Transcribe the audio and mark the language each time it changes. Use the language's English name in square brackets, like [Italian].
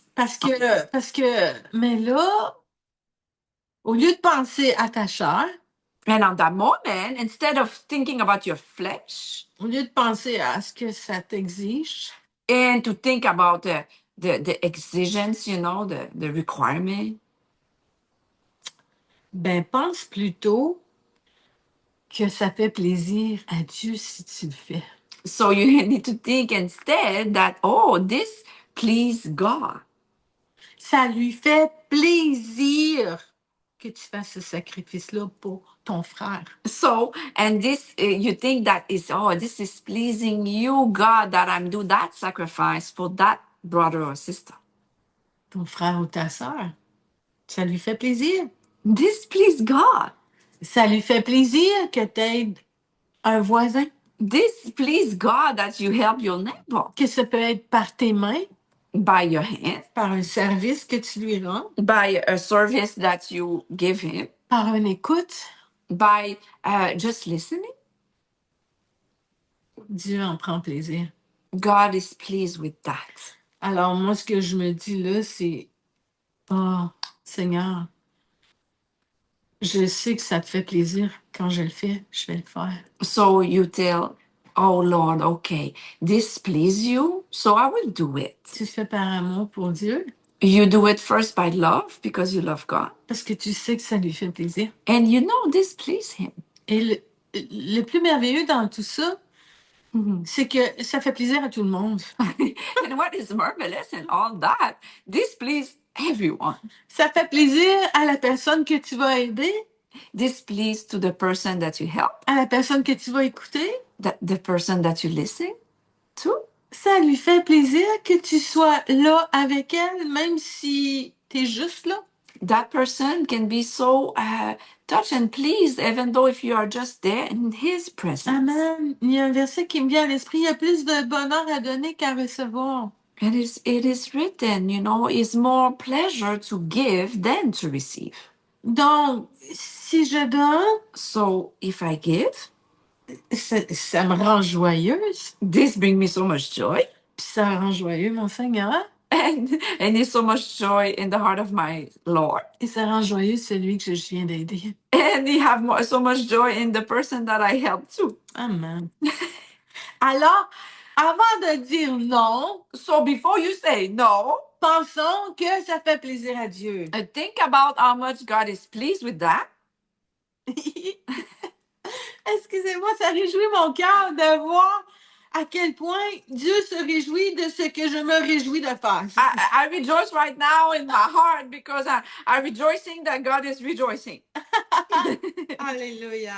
[French] Parce que, mais là, au lieu de penser à ta chair, [English] And on that moment, instead of thinking about your flesh [French] au lieu de penser à ce que ça t'exige, [English] and to think about the exigence, you know, the requirement, [French] ben pense plutôt que ça fait plaisir à Dieu si tu le fais. [English] so you need to think instead that, oh, this please God. [French] Ça lui fait plaisir que tu fasses ce sacrifice-là pour ton frère. [English] So, and this, you think that is, oh, this is pleasing you, God, that I'm do that sacrifice for that brother or sister. [French] Ton frère ou ta sœur. Ça lui fait plaisir. [English] This please God. [French] Ça lui fait plaisir que tu aides un voisin. [English] This please God that you help your neighbor [French] Que ça peut être par tes mains, [English] by your hand, [French] par un service que tu lui rends, [English] by a service that you give him, [French] par une écoute. [English] by just listening. [French] Dieu en prend plaisir. [English] God is pleased with that. [French] Alors, moi, ce que je me dis là, c'est, oh, Seigneur, je sais que ça te fait plaisir. Quand je le fais, je vais le faire. [English] So you tell, oh Lord, okay, this please you, so I will do it. [French] Tu le fais par amour pour Dieu, [English] You do it first by love because you love God, [French] parce que tu sais que ça lui fait plaisir. [English] and you know this please him. [French] Et le plus merveilleux dans tout ça, c'est que ça fait plaisir à tout le monde. [English] And what is marvelous in all that, this please everyone. [French] Ça fait plaisir à la personne que tu vas aider, [English] This please to the person that you help, [French] à la personne que tu vas écouter. [English] the person that you listen to. [French] Ça lui fait plaisir que tu sois là avec elle, même si tu es juste là. [English] That person can be so touched and pleased, even though if you are just there in his presence. Amen. [French] Il y a un verset qui me vient à l'esprit, il y a plus de bonheur à donner qu'à recevoir. [English] It is written, you know, it's more pleasure to give than to receive. [French] Donc, si je donne, [English] So if I give, [French] ça me rend joyeuse. [English] this brings me so much joy. [French] Puis ça rend joyeux mon Seigneur. [English] And it's so much joy in the heart of my Lord. [French] Et ça rend joyeux celui que je viens d'aider. [English] And you have so much joy in the person that I help too. [French] Amen. Alors, avant de dire non, [English] So before you say no, [French] pensons que ça fait plaisir à Dieu. [English] think about how much God is pleased with that. [French] Excusez-moi, ça réjouit mon cœur de voir à quel point Dieu se réjouit de ce que je me réjouis de faire. [English] I rejoice right now in my heart because I'm rejoicing that God is rejoicing. [French] Alléluia.